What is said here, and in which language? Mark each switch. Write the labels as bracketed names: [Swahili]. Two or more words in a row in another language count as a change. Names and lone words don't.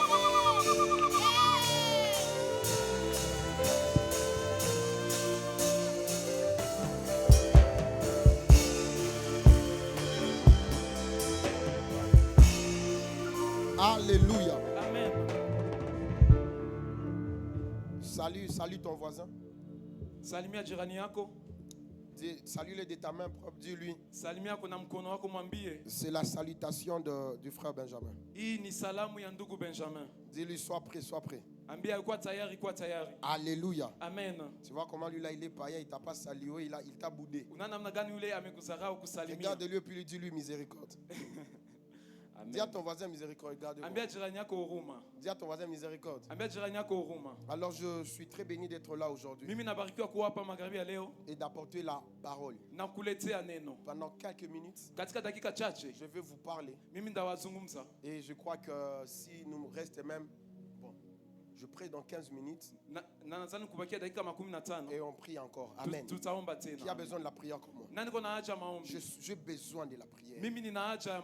[French] Alléluia. Amen. Salue ton voisin. [Swahili] Salimia jirani yako. [French] Salue-le de ta main propre, dis-lui. [Swahili] Salimia kwa mkono wako mwambie. [French] C'est la salutation du frère Benjamin. [Swahili] Hii ni salamu ya ndugu Benjamin. [French] Dis-lui, sois prêt, sois prêt. [Swahili] Ambia kwa tayari, kwa tayari. [French] Alléluia. Amen. Tu vois comment lui là il est païen, il t'a pas salué, il t'a boudé. [Swahili] Unaona namna gani yule amekusahau kusalimia. [French] Regarde-lui et puis lui dis-lui miséricorde. Dis à ton voisin miséricorde, regarde-moi. [Swahili] Ambia jirani yako huruma. [French] Dis à ton voisin miséricorde. [Swahili] Ambia jirani yako huruma. [French] Alors je suis très béni d'être là aujourd'hui. [Swahili] Mimi nabarikiwa kuwa hapa magharibi ya leo. [French] Et d'apporter la parole. [Swahili] Na kuletea neno. [French] Pendant quelques minutes. [Swahili] Katika dakika chache. [French] Je vais vous parler. [Swahili] Mimi ndawazungumza. [French] Et je crois que si nous reste même je prie dans 15 minutes. Et on prie encore. Amen. Qui a besoin de la prière comme moi? J'ai besoin de la prière.